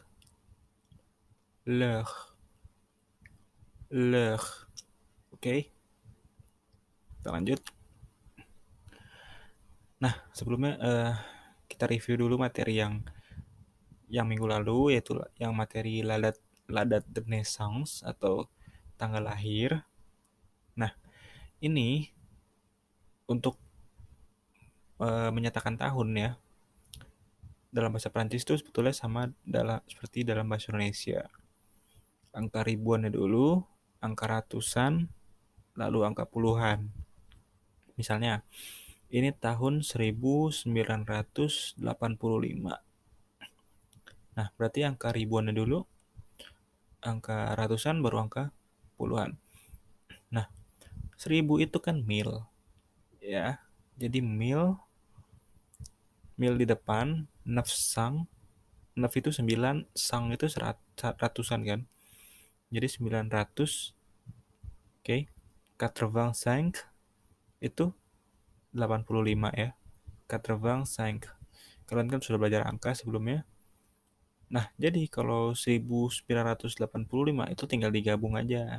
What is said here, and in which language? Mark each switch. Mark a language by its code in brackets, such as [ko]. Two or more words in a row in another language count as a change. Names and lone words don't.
[fr] L'heure. L'heure. [id] Oke, kita lanjut. Nah, sebelumnya kita review dulu materi yang minggu lalu, yaitu yang materi [fr] la date de naissance [id] atau tanggal lahir. Nah, ini untuk menyatakan tahun ya. Dalam bahasa Prancis itu sebetulnya sama seperti dalam bahasa Indonesia. Angka ribuannya dulu, angka ratusan, lalu angka puluhan. Misalnya, ini tahun 1985. Nah, berarti angka ribuannya dulu, angka ratusan baru angka puluhan. Nah, 1000 itu kan mil, ya. Jadi mil di depan, [fr] neuf sang, [id] neuf itu 9, sang itu ratusan kan. Jadi 900, oke. 85 itu 85 ya. 85. Kalian kan sudah belajar angka sebelumnya. Nah, jadi kalau 1985 itu tinggal digabung aja.